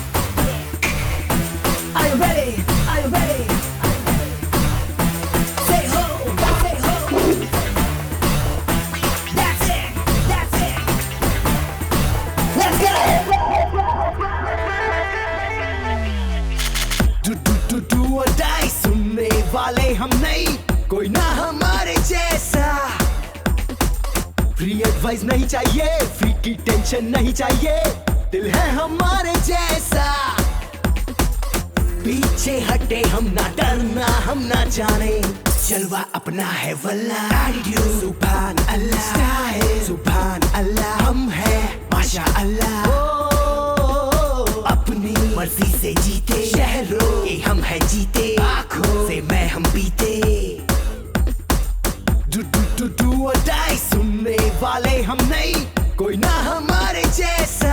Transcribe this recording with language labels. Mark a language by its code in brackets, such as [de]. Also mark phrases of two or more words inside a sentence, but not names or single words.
[en] Are you ready? Are you ready? Say ho, say ho. That's it, that's it. Let's go. Do or die, [hi] सुनने वाले हम नहीं, कोई ना हमारे जैसा। [en] free advice [hi] नहीं चाहिए, फ्री की टेंशन नहीं चाहिए, दिल है हमारे जैसा। पीछे हटे हम ना डरना, हम ना जाने, जलवा अपना है वल्ला। [ar] سبحان الله, [hi] स्टाइल [ar] سبحان الله, [hi] हम है [ar] ما شاء الله. [hi] अपनी मर्जी से जीते, शहरों के हम है जीते, आँखों से मैं हम पीते। [en] Do or die, [hi] सुनने वाले हम नहीं, कोई ना हमारे जैसा।